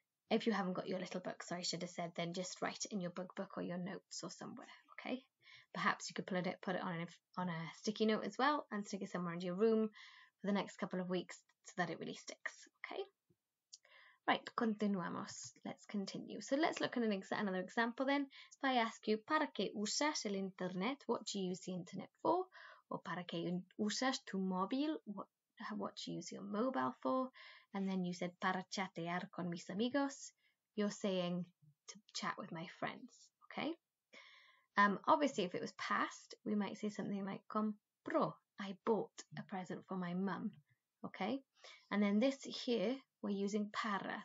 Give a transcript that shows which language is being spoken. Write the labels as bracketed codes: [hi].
[en] If you haven't got your little book, sorry, I should have said, then just write it in your book or your notes or somewhere, okay? Perhaps you could put it on a sticky note as well and stick it somewhere in your room for the next couple of weeks so that it really sticks, okay? Right, [es] continuamos. [en] Let's continue. So let's look at another example then. If I ask you, [es] ¿para qué usas el internet? [en] What do you use the internet for? [es] Or ¿para qué usas tu móvil? [en] What do you use your mobile for? And then you said [es] para chatear con mis amigos. [en] You're saying to chat with my friends, okay? Obviously, if it was past, we might say something like [es] compró. [en] I bought a present for my mum, okay? And then this here, we're using para.